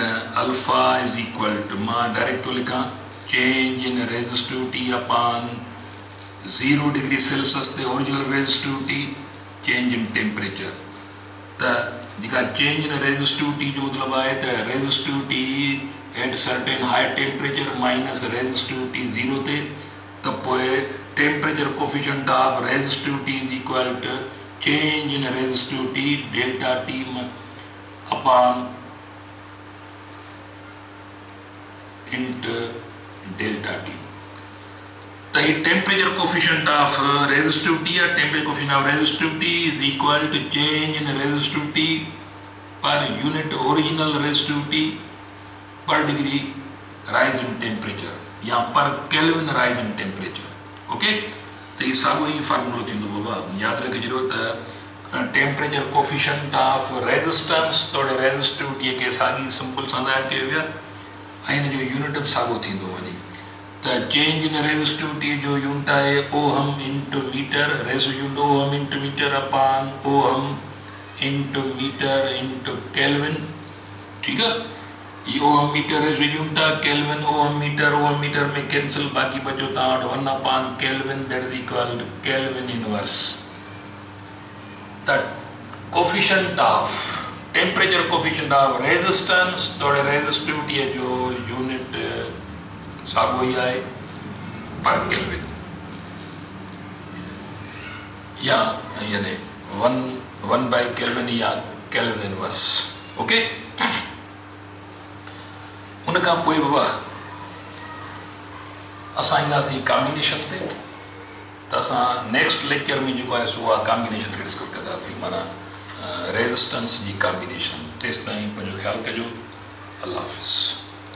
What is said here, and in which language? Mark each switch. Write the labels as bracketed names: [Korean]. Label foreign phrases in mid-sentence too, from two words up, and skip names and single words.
[English] alpha is equal to [Sindhi] मां डायरेक्ट थो लिखां [English] change in resistivity upon 0 degree Celsius ते original resistivity change in temperature [Sindhi] त जेका [English] change in resistivity [Sindhi] जो मतलब आहे त [English] resistivity at certain high temperature minus resistivity 0 [Sindhi] ते त पोइ [English] temperature coefficient of resistivity is equal to change in resistivity delta T upon into delta T [Hindi] तो ये [English] temperature coefficient of resistivity या temperature coefficient of resistivity is equal to change in resistivity per unit original resistivity per degree rise in temperature या per Kelvin rise in temperature OK [Sindhi] तो ये साॻियो ई फार्मूलो थींदो बाबा यादि रखिजो त [English] temperature coefficient of [Sindhi] रेजिस्टेंस तोड़े रेजिस्टिविटी के साॻी सिंपल सां ज़ाहिर कयो वियो आहे हिन जो यूनिट बि साॻियो थींदो वञे त [English] change in resistivity [Sindhi] जो यूनिट आहे [English] ohm into meter resistance ohm into meter upon ohm into meter into Kelvin [Hindi] ठीक है [Sindhi] ये [English] ohm meter unit [Sindhi] आहे [English] Kelvin ohm meter [Sindhi] में कैंसिल बाकी बचो तव्हां वटि [English] 1 upon Kelvin that is equal to Kelvin inverse the coefficient of temperature coefficient of resistance [Sindhi] तोड़े रेजिस्टिविटी जो यूनिट साॻियो ई आहे [English] per Kelvin [Sindhi] या यानी 1 [English] by Kelvin [Sindhi] या [English] Kelvin inverse [Sindhi] ओके उन खां पोइ बाबा असां ईंदासीं कॉम्बिनेशन ते त असां [English] next lecture [Sindhi] में जेको आहे सो आहे कॉम्बिनेशन खे डिस्कस कंदासीं माना रेजिस्टेंस जी कॉम्बिनेशन तेसिताईं पंहिंजो ख़्यालु कजो अल्लाह हाफ़िज़।